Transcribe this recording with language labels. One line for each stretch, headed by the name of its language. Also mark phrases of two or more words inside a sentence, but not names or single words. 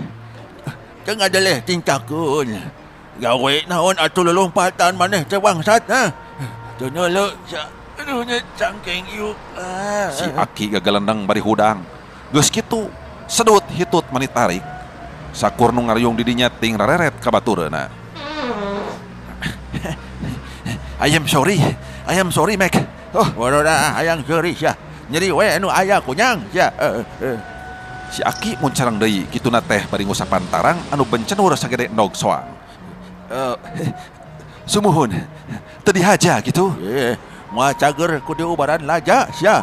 Sundanese: Teu ngadeleh tincakeun. Gawe naon atuh lelompatan maneh teh bangsat ha. Teu neuleuh aduh nya cangkeng ieu. Si aki gagalendang bari hudang. Geus kitu sedut hitut mani tarik. Sakur nu ngariung di dinya ting rareret ka batureuna.
English: I am sorry, Mac.
Sundanese: Oh, waduh dah hayang sorry sia. Nyeri we anu aya kunyang sia. Si aki muncarang deui kituna teh bari ngusapan tarang anu bencenur sagede endog soang. Sumuhun. Teu dihaja gitu. Moal cager ku diubaran laja sia.